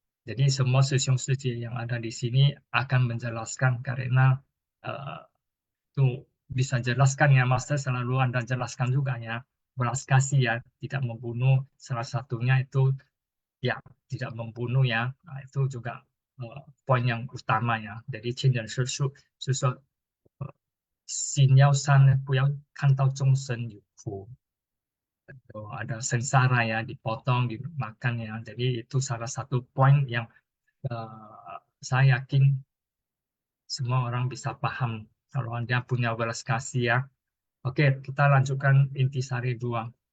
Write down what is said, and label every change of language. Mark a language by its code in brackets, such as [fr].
[id] Jadi semua sesiung-sesiung yang ada di sini akan menjelaskan karena itu bisa jelaskan ya, Master selalu Anda jelaskan juga ya, belas kasih ya, tidak membunuh, salah satunya itu ya tidak membunuh ya. Nah, itu juga poin yang utama ya. Jadi [zh] 亲人是说心要善，不要看到众生有苦。 [id] ada sengsara ya, dipotong, dimakan ya. Jadi itu salah satu poin yang saya yakin semua orang bisa paham kalau Anda punya belas kasih ya. Oke, kita lanjutkan intisari 2.